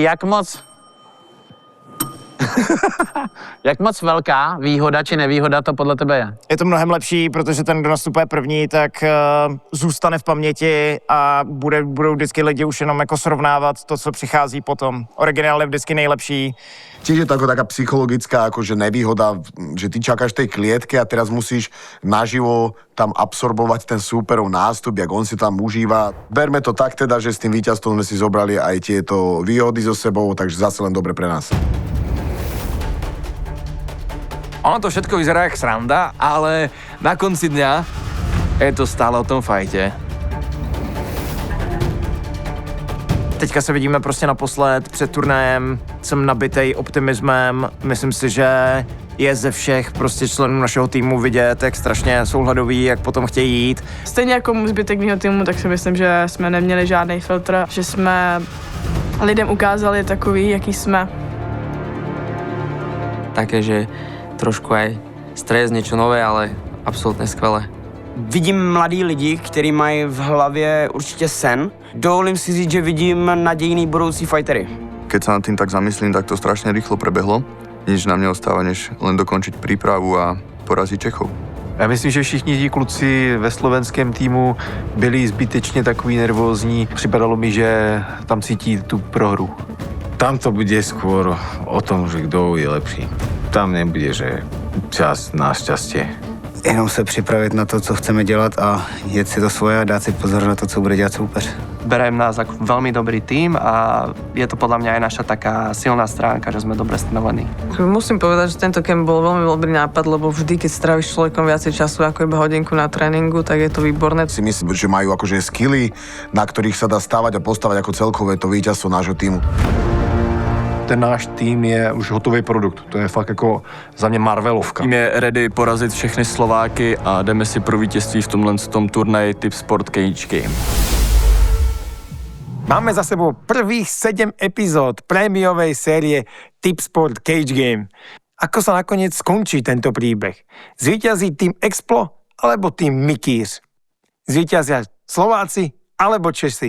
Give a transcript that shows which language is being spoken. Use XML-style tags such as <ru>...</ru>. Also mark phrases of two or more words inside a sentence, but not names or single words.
<cs>Jak moc velká výhoda či nevýhoda to podle tebe je? Je to mnohem lepší, protože ten, kdo nastupuje první, tak zůstane v paměti a budou vždycky lidi už jenom jako srovnávat to, co přichází potom. Originál je vždycky nejlepší.</cs> <sk>Čiže to ako taká psychologická akože nevýhoda, že ty čakáš tej klietke a teraz musíš naživo tam absorbovať ten súperov nástup, jak on si tam užíva. Berme to tak teda, že s tým víťazstvom sme si zobrali aj tieto výhody so sebou, takže zase len dobre pre nás. Ono to všetko vyzerá jak sranda, ale na konci dňa je to stále o tom fajte.</sk> <cs>Teďka se vidíme prostě naposled před turnajem, jsem nabitej optimismem, myslím si, že je ze všech prostě členů našeho týmu vidět, jak strašně jsou hladoví, jak potom chtějí jít. Stejně jako zbytek mého týmu, tak si myslím, že jsme neměli žádný filtr, že jsme lidem ukázali takový, jaký jsme.</cs> <sk>Také, že trošku aj stres, niečo nové, ale absolútne skvelé.</sk> <cs>Vidím mladý lidi, kteří mají v hlavě určitě sen. Dovolím si říct, že vidím nadějný budoucí fightery.</cs> <sk>Keď sa nad tým tak zamyslím, tak to strašne rýchlo prebehlo. Nič nám neostáva, než len dokončiť prípravu a poraziť Čechov.</sk> <cs>Já myslím, že všichni ti kluci ve slovenském týmu byli zbytečně takový nervózní. Připadalo mi, že tam cítí tu prohru.</cs> <sk>Tam to bude skôr o tom, že</sk> <cs>kdo je lepší.</cs> <sk>Tam nebude, že čas na šťastie.</sk> <cs>Jenom se připravit na to, co chceme dělat a jet si to svoje a dát si pozor na to, co bude dělat soupeř.</cs> <sk>Berem nás ako veľmi dobrý tím a je to podľa mňa aj naša taká silná stránka, že sme dobre stmelení. Musím povedať, že tento kemp bol veľmi dobrý nápad, lebo vždy, keď stráviš človekom viacej času ako iba hodinku na tréningu, tak je to výborné. Si myslím, že majú akože skilly, na ktorých sa dá stávať a postavať ako celkové to víťazstvo nášho týmu.</sk> <cs>Ten náš tým je už hotový produkt. To je fakt jako za mě Marvelovka. Tým je ready porazit všechny Slováky a jdeme si pro vítězství v tomhle turnaji Tip Sport Cage Game.</cs> <sk>Máme za sebou prvých 7 epizód prémiovej série Tip Sport Cage Game. Ako sa nakoniec skončí tento príbeh? Zvíťazí tým Explo alebo tým Mikíř? Zvíťazia Slováci alebo Česi?</sk>